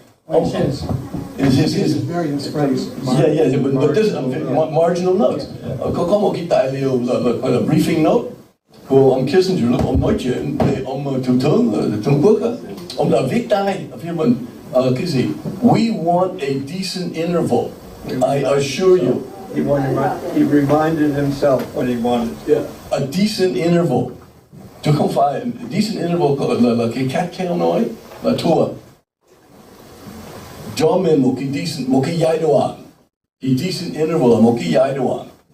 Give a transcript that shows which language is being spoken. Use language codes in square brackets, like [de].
[en] Well, he says, it's various phrases. Yeah, but this marginal notes. [vi] Có một cái tài liệu là briefing note. của ông Kissinger lúc ông nói chuyện về ông thủ tướng ở Trung Quốc á, ông đã viết tay ở phía mình cái gì? [en] We want a decent interval. I assure you. He reminded himself what he wanted. Yeah, a decent interval. [vi] Chứ không phải decent interval là cái khát khéo nói là thua. Cho mình một cái giai đoạn. Cái decent interval là một cái giai đoạn.